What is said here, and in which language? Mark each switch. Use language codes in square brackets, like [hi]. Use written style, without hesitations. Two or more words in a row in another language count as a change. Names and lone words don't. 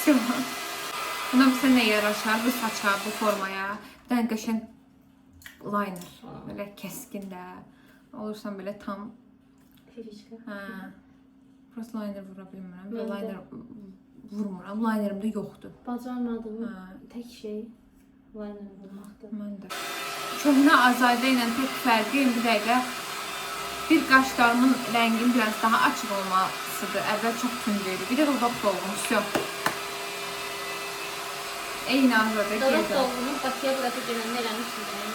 [tr] Buna bize ne yaraşar? Bu saça, bu formaya. Bir tane qəşəng liner. Böyle keskin de. Olursan böyle tam. Firişka. Ha. [az] Burası liner vura bilmirəm. [tr] Ben de. [az] Liner vurmuram. Linerim de yoxdur. Bacarmadığım Ha. [tr] tek şey liner bulmaktı. [az] Mən də. Köhnə Azadə ilə tek fərqi bir dəqiqə bir qaşlarımın rənginin biraz daha açıq olmasıdır. Əvvəl çox tündüydü. Bir də dodaq dolğunlusu. Eyni Azadə Dodaq geydi. dolğunu Bakıya bırakıp gələndə eləmişdim.